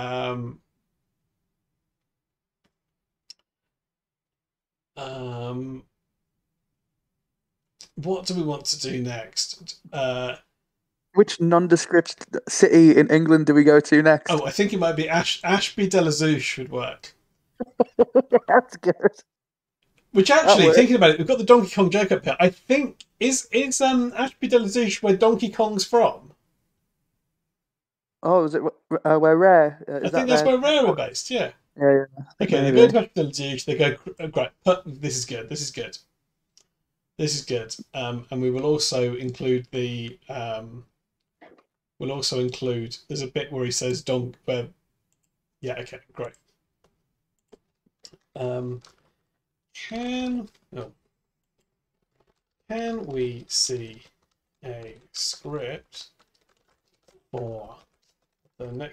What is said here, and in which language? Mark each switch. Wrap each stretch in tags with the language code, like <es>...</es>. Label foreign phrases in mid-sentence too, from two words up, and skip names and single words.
<en>What do we want to do next? Which nondescript city in England do we go to next? Oh, I think it might be Ashby de la Zouch would work. That's good. Which actually, thinking about it, we've got the Donkey Kong joke up here. I think is Ashby de la Zouch where Donkey Kong's from? Oh, is it where Rare? I think that's where Rare are based. Yeah. Yeah. Okay, they go to Ashby de la Zouch. They go great. This is good. This is good. This is good. And we will also include the. We'll also include. There's a bit where he says "Donk." Yeah. Okay. Great. Can we see a script for the next?</en>